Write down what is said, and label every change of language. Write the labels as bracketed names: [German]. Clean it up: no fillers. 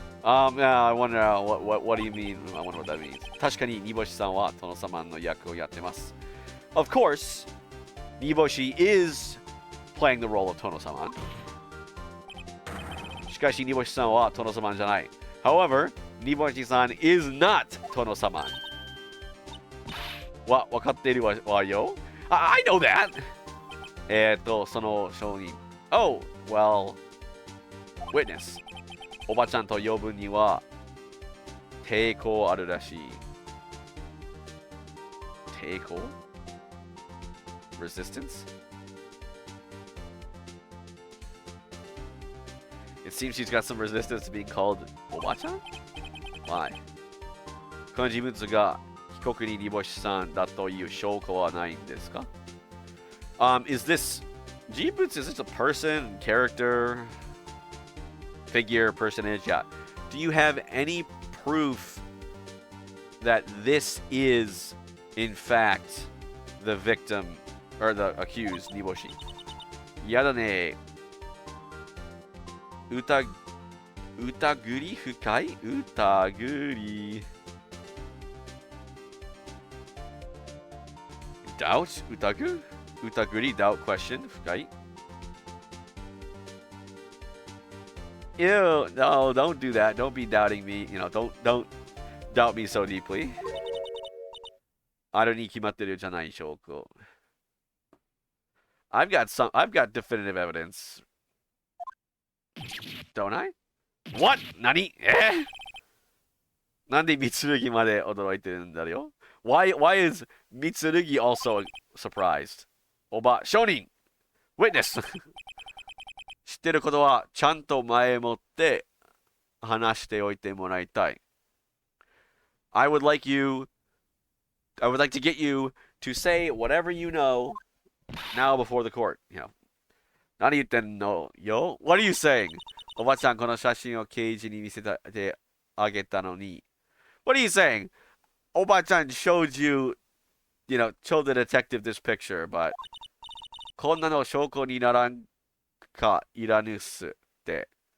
[English] Yeah, I wonder, what do you mean? I wonder what that means. [Japanese] 確かにNiboshiさんは殿様の役をやってます. [English] Of course, Niboshi is playing the role of Tono-sama. [Japanese] しかしNiboshiさんは殿様じゃない. [English] However, Niboshiさん is not Tono-sama. [Japanese] わかっているわよ. [English] I know that! [Japanese] その証人. [English] Oh, well, witness. [Japanese] おばちゃんと呼ぶには抵抗あるらしい。抵抗? [English] Resistance? It seems she's got some resistance to being called おばちゃん? Why? [Japanese] この人物が被告に煮干しさんだという証拠はないんですか? [English] Is this 人物? Is this a person, character, figure, personage? Yeah. Do you have any proof that this is, in fact, the victim or the accused, Niboshi? [Japanese] やだね。疑り深い？疑り。 [English] Doubt? [Japanese] 疑り [English] doubt question [Japanese] 深い。 [English] Ew, no, don't do that. Don't be doubting me. You know, don't doubt me so deeply. [Japanese] あるに決まってるじゃない証拠. [English] I've got definitive evidence. Don't I? What? [Japanese] 何? なんで三剣まで驚いてるんだよ? [English] Why is 三剣 also surprised? [Japanese] おば、証人 Witness 知ってることはちゃんと前もって話しておいてもらいたい. [English] I would like to get you to say whatever you know now before the court. You know. [Japanese] 何言ってんのよ? [English] What are you saying? [Japanese] おばちゃんこの写真を刑事に見せてあげたのに. [English] What are you saying? おばちゃん showed you, showed the detective this picture, but [Japanese] こんなの証拠にならんかいらぬっすって.